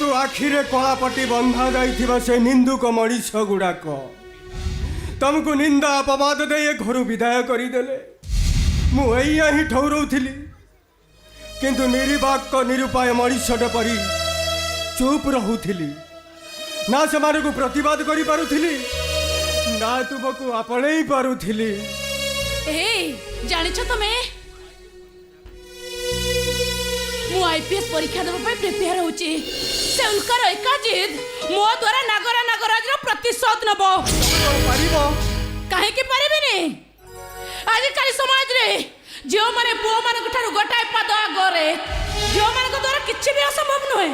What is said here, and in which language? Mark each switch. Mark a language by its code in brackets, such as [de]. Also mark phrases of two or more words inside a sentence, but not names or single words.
[or] ଆଖିରେ କଳାପଟି ବନ୍ଧା ଯାଇଥିବା ସେ ନିନ୍ଦୁକ ମଣିଷ ଗୁଡ଼ାକ ତମକୁ ନିନ୍ଦା ଅପବାଦ ଦେଇ ଏ ଘରୁ ବିଦାୟ କରିଦେଲେ ମୁଁ ଏଇଆ ହିଁ ଠଉରଉଥିଲି କିନ୍ତୁ ନିରିବାକ ନିରୁପାୟ ମଣିଷଟେ ପରି ଚୁପ୍ ରହୁଥିଲି ନା ସେମାନଙ୍କୁ ପ୍ରତିବାଦ କରିପାରୁଥିଲି ନା ତୁମକୁ ଆପଣେଇ ପାରୁଥିଲି ଏଇ ଜାଣିଛ ତୁମି ମୁଁ ଆଇପିଏସ୍ ପରୀକ୍ଷା ଦେବା ପାଇଁ ପ୍ରିପେୟାର ହେଉଛି ସେ ଉଲ୍କାର ଏକା ଜିଦ୍ ମୋ ଦ୍ୱାରା ନାଗରାଜର ପ୍ରତିଶୋଧ ନେବ ପାରିବ କାହିଁକି ପାରିବିନି ଆଜିକାଲି ସମାଜରେ ଝିଅମାନେ ପୁଅମାନଙ୍କ ଠାରୁ ଗୋଟାଏ ପାଦ ଆଗରେ ଝିଅମାନଙ୍କ ଦ୍ୱାରା କିଛି ବି ଅସମ୍ଭବ ନୁହେଁ